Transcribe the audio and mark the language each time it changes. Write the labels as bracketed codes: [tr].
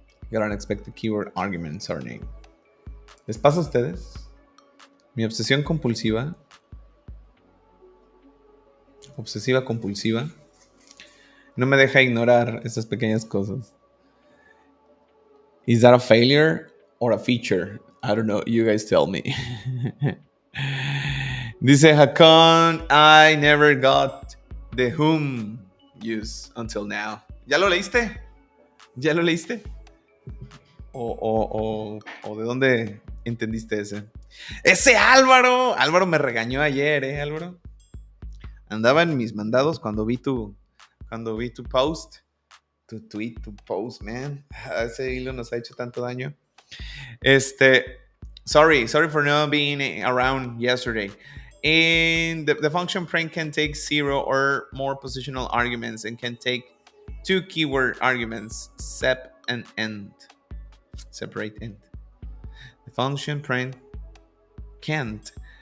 [en] Get unexpected keyword argument surname. [es] ¿Les pasa a ustedes? Mi obsesión compulsiva, obsesiva compulsiva, no me deja ignorar estas pequeñas cosas. [en] Is that a failure or a feature? I don't know. You guys tell me. [es] Dice [en] Hakon, I never got the whom use until now. [es] ¿Ya lo leíste? ¿Ya lo leíste? ¿O de dónde entendiste ese? ¡Ese Álvaro! Álvaro me regañó ayer, Álvaro. Andaba en mis mandados cuando vi tu post. Tu tweet, tu post, man. Ese hilo nos ha hecho tanto daño. [en] Sorry for not being around yesterday. And the function print can take 0 or more positional arguments and can take 2 keyword arguments, sep and end. Separate end. The function print can't